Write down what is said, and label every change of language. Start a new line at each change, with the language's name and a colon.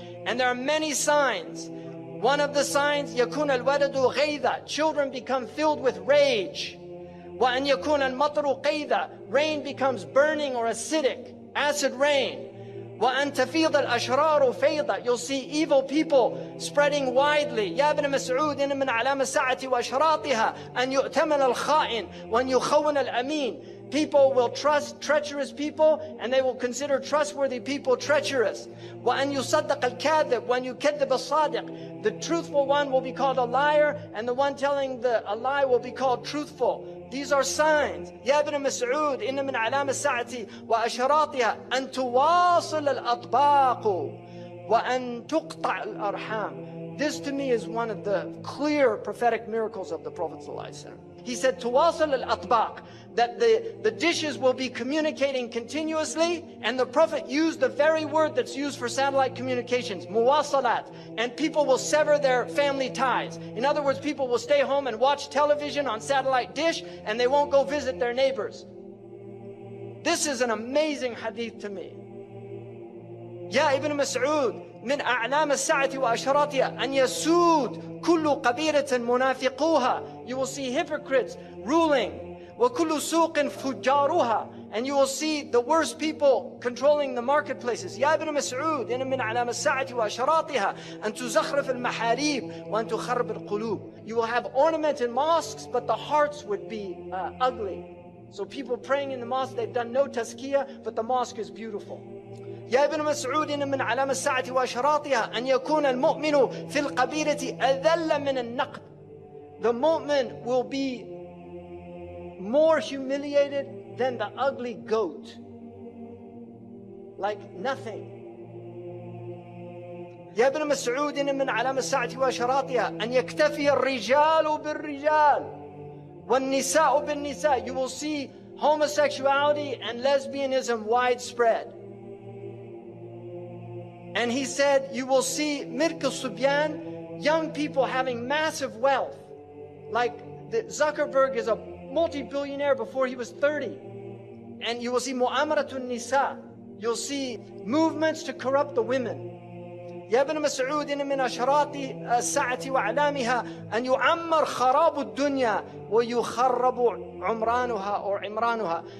English: And there are many signs. One of the signs,
Arabic: يكون الولد غيظا,
English: children become filled with rage.
Arabic: وأن يكون المطر قيظا,
English: rain becomes burning or acidic, acid rain.
Arabic: وأن تفيض الأشرار فيضا,
English: you'll see evil people spreading widely.
Arabic: يا ابن مسعود إن من علامة الساعة وأشراطها أن يؤتمن الخائن وأن يخون الأمين.
English: People will trust treacherous people and they will consider trustworthy people treacherous.
Arabic: وأن يصدق الكاذب وأن يكذب الصادق.
English: The truthful one will be called a liar and the one telling a lie will be called truthful. These are signs.
Arabic: يا ابن مسعود إن من علامة الساعة وأشراطها أن تواصل الأطباق وأن تقطع الأرحام.
English: This to me is one of the clear prophetic miracles of the Prophet ﷺ. He said,
Arabic: تواصل الأطباق,
English: that the dishes will be communicating continuously, and the Prophet used the very word that's used for satellite communications, muwasalat, and people will sever their family ties. In other words, people will stay home and watch television on satellite dish, and they won't go visit their neighbors. This is an amazing hadith to me.
Arabic: يا ابن مسعود من أعلام الساعة وأشراطها أن يسود كل قبيلة منافقوها.
English: You will see hypocrites ruling.
Arabic: وكل سوق فجارها,
English: and you will see the worst people controlling the marketplaces.
Arabic: يا ابن مسعود إن من علامة الساعة وأشراطها أن تزخرف المحاريب وأن تخرب القلوب.
English: You will have ornamented mosques, but the hearts would be ugly. So people praying in the mosque, they've done no tazkiyah, but the mosque is beautiful.
Arabic: يا ابن مسعود إن من علامة الساعة وأشراطها أن يكون المؤمن في القبيلة أذل من النقد.
English: The mu'min will be more humiliated than the ugly goat. Like nothing.
Arabic: يا ابن مسعود إن من علامة الساعة وأشراطها أن يكتفي الرجال بالرجال والنساء بالنساء.
English: You will see homosexuality and lesbianism widespread. And he said, you will see Mirk al-Subyan, young people having massive wealth. Like Zuckerberg is a multi-billionaire before he was 30. And you will see Mu'amaratun Nisa. You'll see movements to corrupt the women.
Arabic: يا ابن مسعود إن من أشراط الساعة وأعلامها أن يعمر خراب الدنيا ويخرب عمرانها or عمرانها.